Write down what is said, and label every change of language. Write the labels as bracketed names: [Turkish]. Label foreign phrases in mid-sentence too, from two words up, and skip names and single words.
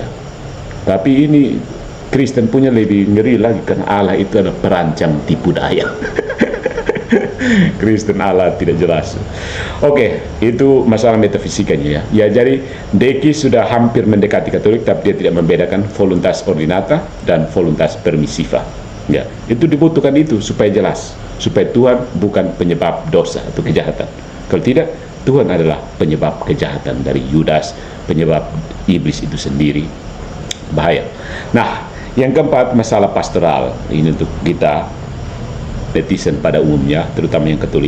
[Indonesian] Tapi ini Kristen punya lebih ngeri lagi, karena Allah itu adalah perancang tipu daya. Kristen Allah tidak jelas. Oke, itu masalah metafisikanya ya. Ya, jadi Deki sudah hampir mendekati Katolik, tapi dia tidak membedakan [Latin] voluntas ordinata [Indonesian] dan [Latin] voluntas permissiva. [Indonesian] Ya, itu dibutuhkan itu supaya jelas, supaya Tuhan bukan penyebab dosa atau kejahatan. Kalau tidak, Tuhan adalah penyebab kejahatan dari Yudas, penyebab iblis itu sendiri. Bahaya. Nah, yang keempat, masalah pastoral. Ini untuk kita netizen pada umumnya, terutama yang Katolik.